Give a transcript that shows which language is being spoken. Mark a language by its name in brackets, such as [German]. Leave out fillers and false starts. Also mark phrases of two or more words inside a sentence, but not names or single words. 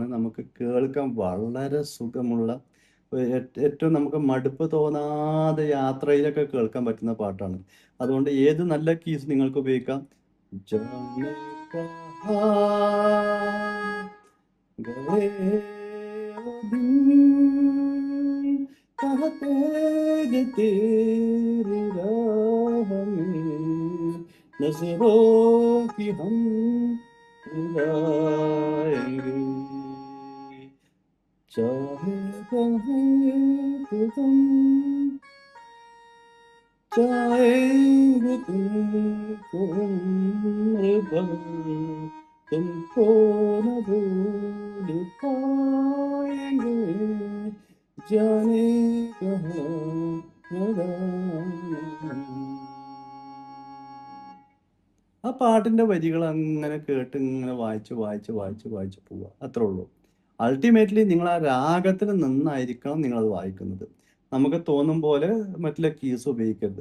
[Malayalam] നമുക്ക് കേൾക്കാൻ വളരെ സുഖമുള്ള ഏറ്റവും നമുക്ക് മടുപ്പ് തോന്നാതെ യാത്രയിലൊക്കെ കേൾക്കാൻ പറ്റുന്ന പാട്ടാണ്. അതുകൊണ്ട് ഏത് നല്ല കീസ് നിങ്ങൾക്ക് ഉപയോഗിക്കാം. [Hindi] जाने कहाँ गए वो दिन कहते थे तेरी राह में नजरों की हम मिलाएंगे चाहे कहीं तुम चाहेंगे तुमको उम्र भर तुमको न भूल पाएंगे जाने कहाँ [Malayalam] ആ പാട്ടിന്റെ വരികൾ അങ്ങനെ കേട്ട് ഇങ്ങനെ വായിച്ച് പോവുക. അത്രേ ഉള്ളൂ. അൾട്ടിമേറ്റ്ലി നിങ്ങൾ ആ രാഗത്തിൽ നിന്നായിരിക്കണം നിങ്ങളത് വായിക്കുന്നത്. നമുക്ക് തോന്നും പോലെ മറ്റുള്ള കീസ് ഉപയോഗിക്കരുത്.